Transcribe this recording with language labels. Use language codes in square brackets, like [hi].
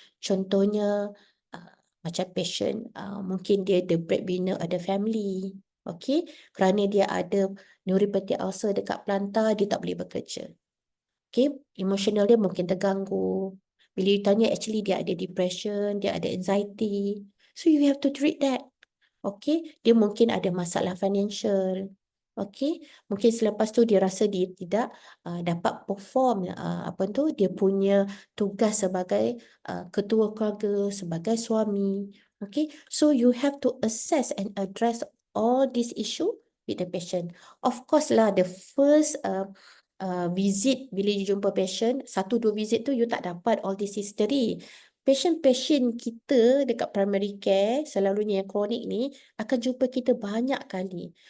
[ms] Contohnya, macam patient, mungkin dia [en] the breadwinner [ms] ada family, okay, kerana dia ada neuropathic ulcer dekat plantar, dia tak boleh bekerja. Okay, emotional dia mungkin terganggu. Bila ditanya actually dia ada depression, dia ada anxiety. [en] So you have to treat that. [ms] Okay, dia mungkin ada masalah financial. Okay, mungkin selepas tu dia rasa dia tidak dapat perform dia punya tugas sebagai ketua keluarga, sebagai suami. [en] Okay, so you have to assess and address all this issue with the patient. Of course lah, the first visit bila you jumpa patient, 1-2 visit tu you [ms] tak dapat [en] all this history. [ms] Patient-patient kita dekat primary care, selalunya yang kronik ni, akan jumpa kita banyak kali.